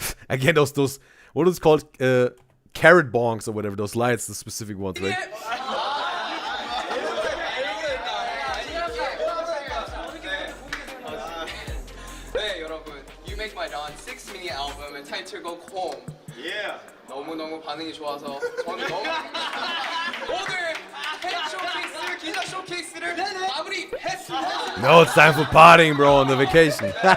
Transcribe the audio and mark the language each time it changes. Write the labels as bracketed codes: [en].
[en] Again, those what is called carrot bongs or whatever, those lights, the specific ones, right? [ko] 네 여러분, You Make My Dawn 6 mini 앨범의 타이틀곡 Home. [en] Yeah. [ko] 너무너무 반응이 좋아서 저는 너무 오늘 팬 쇼케이스, 기자 쇼케이스를 마무리했습니다. [en] No, it's time for partying, bro, on the vacation.